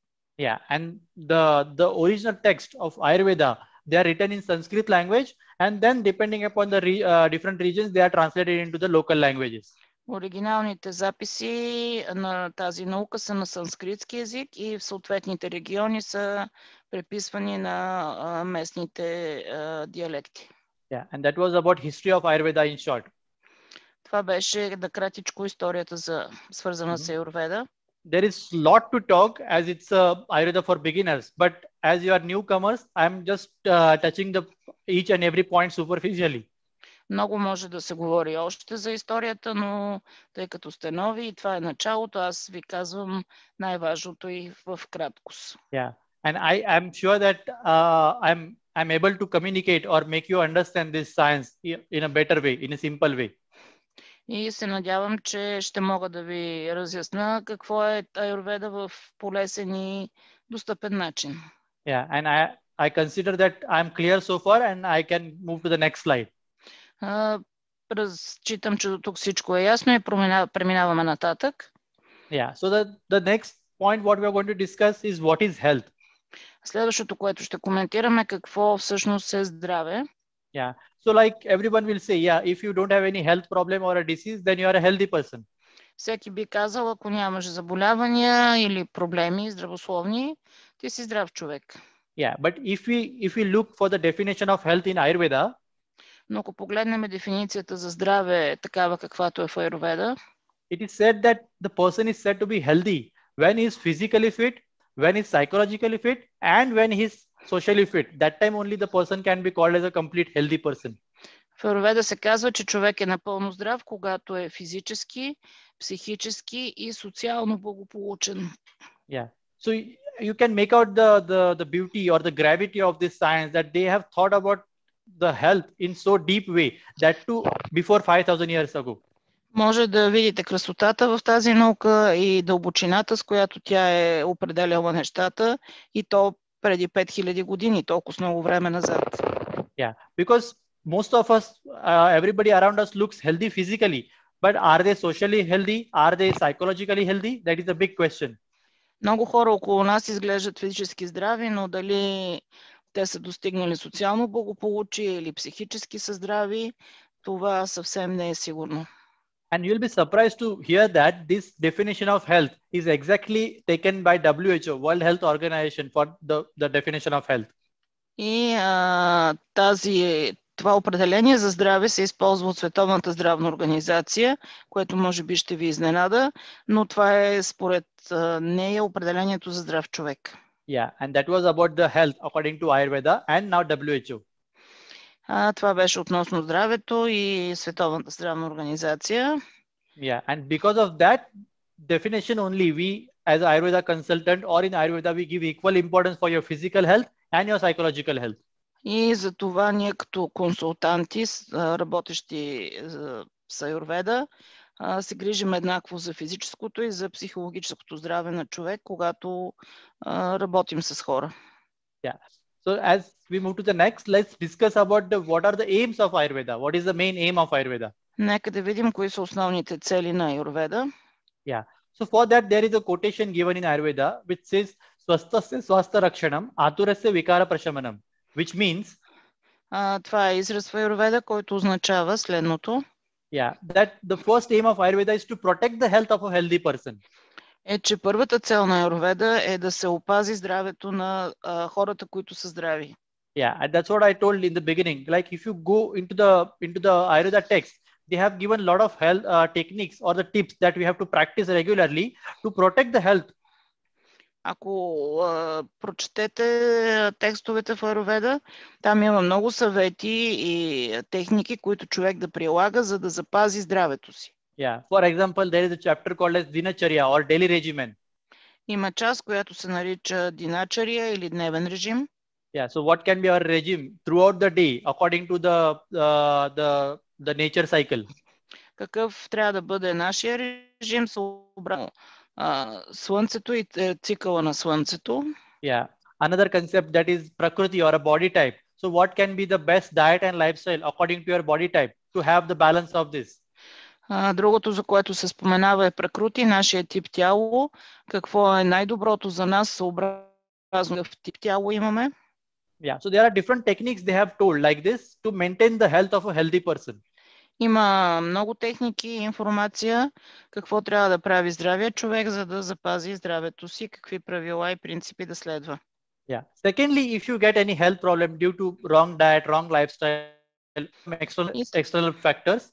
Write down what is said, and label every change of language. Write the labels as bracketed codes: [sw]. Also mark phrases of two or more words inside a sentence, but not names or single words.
[en] Yeah, and the original text of Ayurveda, they are written in Sanskrit language, and then depending upon the different regions, they are translated into the local languages. [bg] Оригиналните записи на тази наука са на санскритски език и в съответните региони са преписвани на местните диалекти. [en] Yeah, and that was about history of Ayurveda in short. [bg] Това беше накратичко историята свързана с Аюрведа. [en] There is lot to talk as it's Ayurveda for beginners, but as you are newcomers, I'm just touching each and every point superficially. [bg] Много може да се говори още за историята, но тъй като сте нови и това е началото, аз ви казвам най-важното и в краткост. [en] Yeah, and I'm sure that I'm able to communicate or make you understand this science in a better way, in a simple way. [bg] И се надявам, че ще мога да ви разясна какво е Аюрведа в полезен и достъпен начин. [en] Yeah, and I consider that I'm clear so far and I can move to the next slide. [bg] Разчитам, че до тук всичко е ясно и преминаваме нататък. [en] Yeah, so the next point what we are going to discuss is what is health. [bg] Следващото, което ще коментираме, какво всъщност е здраве. [en] Yeah, so like everyone will say, yeah, if you don't have any health problem or a disease, then you are a healthy person. [bg] Всеки би казал, ако нямаш заболявания или проблеми здравословни, ти си здрав човек. [en] Yeah, but if we look for the definition of health in Ayurveda, [bg] но ако погледнем дефиницията за здраве такава каквато е в Аюрведа, [en] it is said that the person is said to be healthy when he is physically fit, when he is psychologically fit, and when he is socially fit. That time only the person can be called as a complete healthy person. [bg] В Аюрведа се казва, че човек е напълно здрав, когато е физически, психически и социално благополучен. [en] Yeah. So you can make out the beauty or the gravity of this science that they have thought about the health in so deep way that too before 5000 years ago. [bg] Може да видите красотата в тази наука и дълбочината, с която тя е определяла нещата, и то преди 5000 години, толкова много време назад. [en] Yeah, because most of us, everybody around us looks healthy physically, but are they socially healthy? Are they psychologically healthy? That is a big question. [bg] Много хора около нас изглеждат физически здрави, но дали те са достигнали социално благополучие или психически са здрави, това съвсем не е сигурно. [en] And you'll be surprised to hear that this definition of health is exactly taken by WHO, World Health Organization, for the definition of health. [bg] И това определение за здраве се използва от Световната здравна организация, което може би ще ви изненада, но това е според нея определението за здрав човек. [en] Yeah, and that was about the health according to Ayurveda and now WHO. [bg] Това беше относно здравето и Световната здравна организация. [en] Yeah, and because of that definition only, we as Ayurveda consultant or in Ayurveda, we give equal importance for your physical health and your psychological health. [bg] И за това ние като консултанти, работещи с Аюрведа, се грижим еднакво за физическото и за психологическото здраве на човек, когато работим с хора. [en] Yeah. So as we move to the next, let's discuss about what are the aims of Ayurveda. What is the main aim of Ayurveda? [bg] Нека да видим кои са основните цели на Аюрведа. [en] Yeah. So for that there is a quotation given in Ayurveda which says [sa] स्वस्थस्य स्वास्थ्य रक्षणम् आतुरस्य विकार प्रशमनम्, [en] which means [bg] това е израз в Аюрведа, който означава следното. [en] Yeah, that the first aim of Ayurveda is to protect the health of a healthy person. [bg] Е, че първата цел на Аюрведа е да се опази здравето на хората, които са здрави. [en] Yeah, and that's what I told in the beginning. Like if you go into the Ayurveda text, they have given a lot of health techniques or the tips that we have to practice regularly to protect the health. [bg] Ако прочетете текстовете в Аюрведа, там има много съвети и техники, които човек да прилага, за да запази здравето си. [en] Yeah, for example, there is a chapter called as Dinacharya or daily regimen. [bg] Има част, която се нарича Диначария или дневен режим. [en] Yeah, so what can be our regime throughout the day according to the nature cycle? [bg] Какъв трябва да бъде нашия режим съобразно слънцето и цикъла на слънцето? [en] Yeah, another concept that is Prakriti or a body type. So what can be the best diet and lifestyle according to your body type to have the balance of this? [bg] Другото, за което се споменава, е Пракрути, нашия тип тяло. Какво е най-доброто за нас съобразно в тип тяло имаме? [en] Yeah, so there are different techniques they have told like this to maintain the health of a healthy person. [bg] Има много техники и информация какво трябва да прави здравия човек, за да запази здравето си, какви правила и принципи да следва. [en] Yeah. Secondly, if you get any health problem due to wrong diet, wrong lifestyle, external factors.